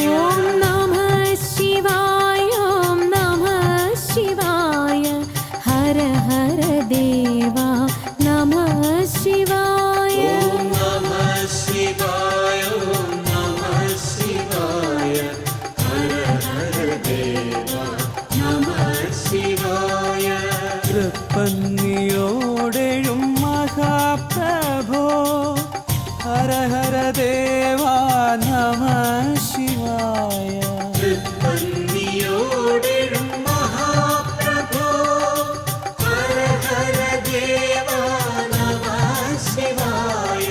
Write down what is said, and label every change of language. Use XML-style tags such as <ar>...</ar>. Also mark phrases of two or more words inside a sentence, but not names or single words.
<sa>ॐ नमः शिवाय ॐ नमः शिवाय हर हर देवा नमः शिवाय नमः शिवाय नमः शिवाय हर हर देवा नमः शिवाय</sa> <ml>തൃപ്പന്നിയോടെഴും മഹാപ്രഭോ</ml> <sa>हर हर देवा नमः शिवाय</sa> <ml>തൃപ്പന്നിയോടെഴും മഹാപ്രഭോ</ml> <sa>हर हर देवा नमः शिवाय</sa>